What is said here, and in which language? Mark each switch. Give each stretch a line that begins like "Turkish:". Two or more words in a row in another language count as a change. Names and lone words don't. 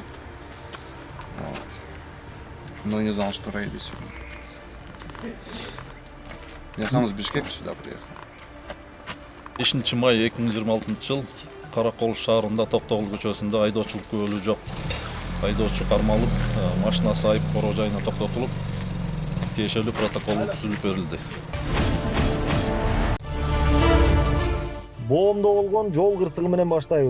Russian: Вот. Но не знал, что рейды сегодня. Я сам с Бишкека сюда приехал.
Kyrgyz: 5 май 2026 жыл Каракол шаарында Токтогул көчөсүндө айдоочулук күбөлүгү жок айдоочу кармалып, машинасы айып короо жайына токтотулуп, тиешелүү протокол түзүлүп берилди. Боомдо болгон жол кырсыгы менен баштайбыз.